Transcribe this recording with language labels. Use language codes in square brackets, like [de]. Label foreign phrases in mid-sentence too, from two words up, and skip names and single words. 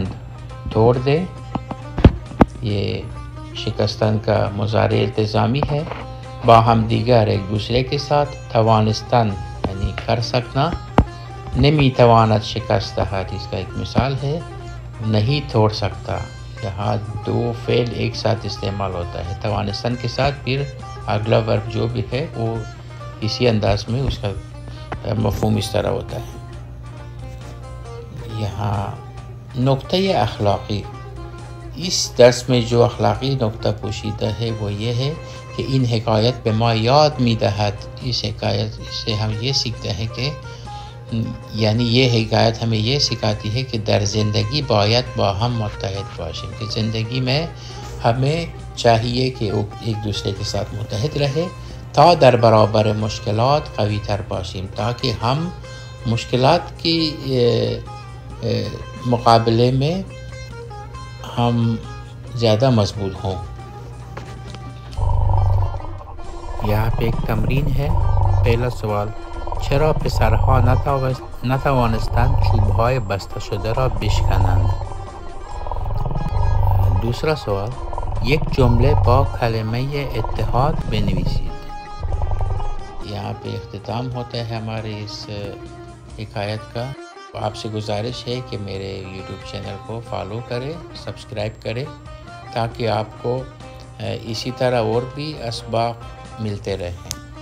[ur] توڑ دے، یہ شکستن کا مضارع التزامی ہے، [fa] باہم دیگر [ur] ایک دوسرے کے ساتھ، توانستن یعنی کر سکنا، [fa] نمی توانت شکست دہد [ur] اس کا ایک مثال ہے، نہیں توڑ سکتا، یہاں دو فعل ایک ساتھ استعمال ہوتا ہے، توانستن کے ساتھ پھر اگلا ورب جو بھی ہے وہ اسی انداز میں اس کا مفہوم اس طرح ہوتا ہے۔ یہاں نقطہ اخلاقی، اس درس میں جو اخلاقی نقطہ پوشیدہ ہے وہ یہ ہے کہ ان حکایت پہ [fa] ما یاد می دہد، [ur] اس حکایت سے ہم یہ سیکھتے ہیں کہ یعنی یہ حکایت ہمیں یہ سکھاتی ہے کہ [fa] در زندگی باید باہم متحد باشیم، [ur] کہ زندگی میں ہمیں چاہیے کہ ایک دوسرے کے ساتھ متحد رہے، [fa] تا در برابر مشکلات قوی تر باشیم، [ur] تاکہ ہم مشکلات کی مقابلے میں ہم زیادہ مضبوط ہوں۔ یہاں پہ ایک تمرین ہے، پہلا سوال، [fa] چرا پسرها نتوانستند چوبهای بسته شده را بشکنند؟ [ur] دوسرا سوال، [fa] یک جمله با کلمه اتحاد بنویسید۔ [ur] یہاں پہ اختتام ہوتا ہے ہمارے اس حکایت کا۔ آپ سے گزارش ہے کہ میرے یوٹیوب چینل کو فالو کرے، سبسکرائب کرے، تاکہ آپ کو اسی طرح اور بھی اسباق ملتے رہیں۔